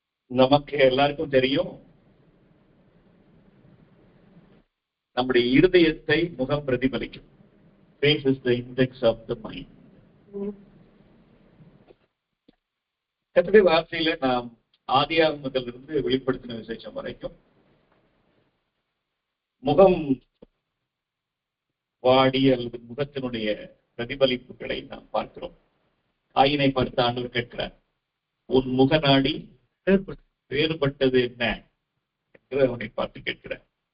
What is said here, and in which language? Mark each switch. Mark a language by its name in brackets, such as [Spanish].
[Tamil] நமக்கு எல்லாருக்கும் தெரியும், நம்முடைய இருதயத்தை முகம் பிரதிபலிக்கும். [English] Face is the index of the mind. [Tamil] கர்த்தருடைய வார்த்தையில நாம் ஆதியாகமத்திலிருந்து வெளிப்படுத்தின விசேஷம் வரைக்கும் முகம் வாடி அல்லது முகத்தினுடைய பிரதிபலிப்புகளை நாம் பார்க்கிறோம். ஆயினை பார்த்து ஆண்டவர் கேட்கிறார், உன் முகநாடி வேறுபட்டது என்ன என்று அவனை பார்த்து கேட்கிறார்.